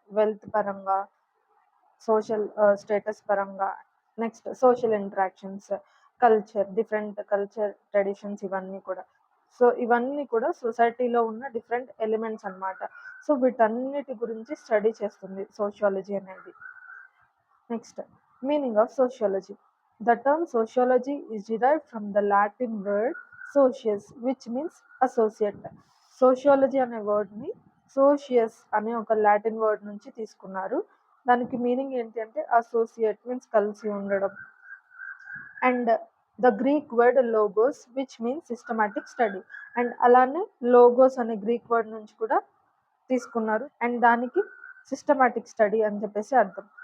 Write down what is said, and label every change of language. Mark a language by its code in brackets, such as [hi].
[te] Wealth పరంగా, social status పరంగా, next social interactions, culture, different culture traditions, ఇవన్నీ కూడా. సో ఇవన్నీ కూడా సొసైటీలో ఉన్న డిఫరెంట్ ఎలిమెంట్స్ అన్నమాట. సో వీటన్నిటి గురించి స్టడీ చేస్తుంది సోషియాలజీ అనేది. Next meaning of sociology. [en] The term sociology is derived from the Latin word socius, which means associate. [te] Sociology అనే వర్డ్ని సోషియస్ అనే ఒక లాటిన్ వర్డ్ నుంచి తీసుకున్నారు. దానికి మీనింగ్ ఏంటి అంటే అసోసియేట్ మీన్స్ కలిసి ఉండడం. [en] And the Greek word logos which means systematic study. [te] And అలానే లోగోస్ అనే గ్రీక్ వర్డ్ నుంచి కూడా తీసుకున్నారు, అండ్ దానికి సిస్టమాటిక్ స్టడీ అని చెప్పేసి అర్థం.